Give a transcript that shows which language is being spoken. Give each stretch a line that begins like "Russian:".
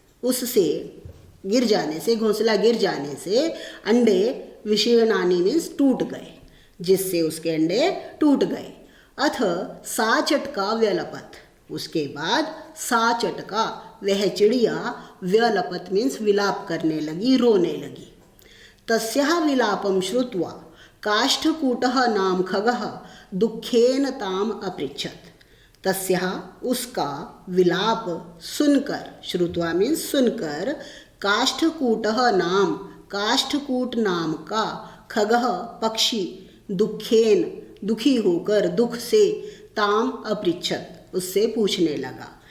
Hindi: उससे गिर जाने से, घोंसला गिर जाने से अंडे
Sanskrit: विशीर्णानि
Hindi: मीन्स टूट गए, जिससे उसके अंडे टूट गए।
Sanskrit: अथ सा चटका व्यलपत।
Hindi: उसके बाद
Sanskrit: सा चटका
Hindi: वह चिड़िया
Sanskrit: व्यलपत
Hindi: मीन्स विलाप करने लगी, रोने लगी।
Sanskrit: तस्याः विलापं श्रुत्वा काष्ठकूटः नाम खगः दुःखेन ताम अपृच्छत्। तस्याः
Hindi: उसका विलाप सुनकर,
Sanskrit: श्रुत्वा
Hindi: मीन्स सुनकर,
Sanskrit: काष्ठकूटः नाम
Hindi: काष्ठकूट नाम का
Sanskrit: खगः
Hindi: पक्षी
Sanskrit: दुःखेन
Hindi: दुखी होकर दुख से
Sanskrit: ताम अपृच्छत्
Hindi: उससे पूछने लगा।